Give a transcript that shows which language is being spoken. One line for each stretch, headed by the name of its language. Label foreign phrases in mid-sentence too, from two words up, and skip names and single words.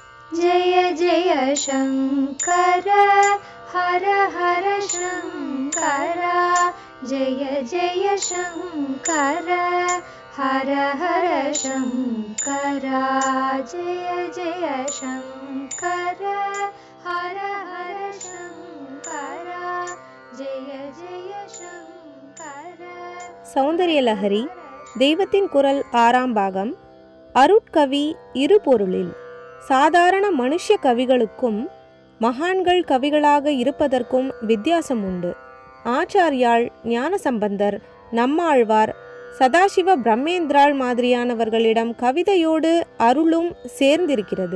Sanskrit: जय जय शङ्कर हर हर शङ्कर जय जय शङ्कर हर हर शङ्कर जय जय शङ्कर हर हर शङ्कर जय जय शङ्कर.
Tamil: சௌந்தரிய லஹரி தெய்வத்தின் குரல் 6ஆம் பாகம். அருட்கவி இரு பொருளில். சாதாரண மனுஷ கவிகளுக்கும் மகான்கள் கவிகளாக இருப்பதற்கும் வித்தியாசம் உண்டு. ஆச்சாரியாள், ஞானசம்பந்தர், நம்மாழ்வார், சதாசிவ பிரம்மேந்திராள் மாதிரியானவர்களிடம் கவிதையோடு அருளும் சேர்ந்திருக்கிறது.